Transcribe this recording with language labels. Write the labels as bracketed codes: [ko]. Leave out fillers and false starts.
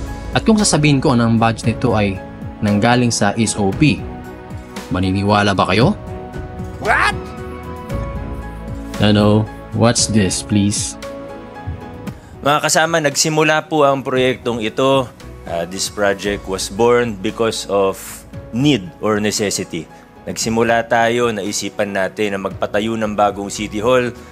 [tl] At kung sasabihin ko na ang budget nito ay nanggaling sa SOP, maniniwala ba kayo? [en] What? Ano? What's this, please? [tl] Mga kasama, nagsimula po ang proyektong ito. [en] This project was born because of need or necessity. [tl] Nagsimula tayo, naisipan natin na magpatayo ng bagong City Hall.